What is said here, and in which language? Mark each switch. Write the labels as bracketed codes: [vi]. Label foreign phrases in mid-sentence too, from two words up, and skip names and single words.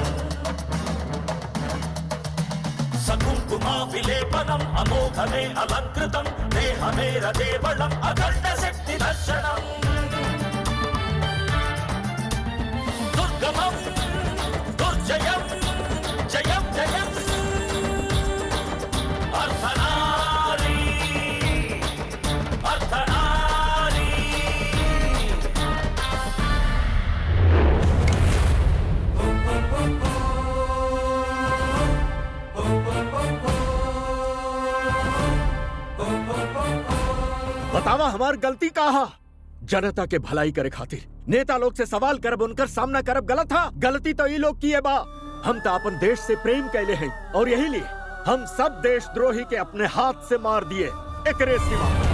[sa] कुङ्कुमाविलेपनम् अमोघमे अलङ्कृतं देहमे रदेवलम् अखण्ड शक्ति दर्शनम् दुर्गमं दुर्जयं जयं जयम् अर्धनारी अर्धनारी [bho] बतावा हमार गलती कहा? जनता के भलाई करे खातिर नेता लोग से सवाल करब, उनकर सामना करब गलत था। गलती तो ये लोग किए बा। हम तो अपन देश से प्रेम कैले हैं और यही लिए हम सब देशद्रोही के अपने हाथ से मार दिए। एकरे सिवा